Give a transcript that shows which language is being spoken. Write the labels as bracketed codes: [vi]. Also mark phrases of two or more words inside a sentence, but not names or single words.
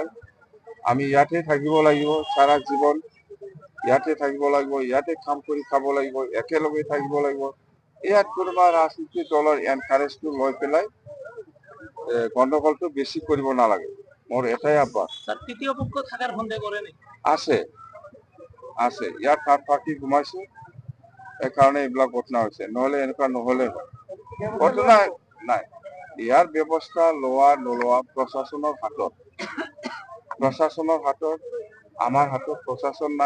[as] আমি ইয়াতে থাকিব লাগিব, সারা জীৱন ইয়াতে থাকিব লাগিব, ইয়াতে কাম কৰি খাব লাগিব, একেলগে থাকিব লাগিব। ইয়াত কোনোবা ৰাজনীতি দলৰ এনকাৰেজটো লৈ পেলাই গণ্ডগোলটো বেছি কৰিব নালাগে। মোৰ এটাই আহ্বান। [bn] তৃতীয় পক্ষ থাকার সন্দেহ করে নেই? [as] আছে আছে, ইয়াত [en] third party [as] সোমাইছে, এইকাৰণে এইবিলাক ঘটনা হৈছে, নহ'লে এনেকুৱা নহ'লে হয়। ঘটনা নাই, ইয়াৰ ব্যৱস্থা লোৱা নোলোৱা প্ৰশাসনৰ হাতত। প্ৰশাসনৰ হাতত, আমাৰ হাতত প্ৰশাসন নাই।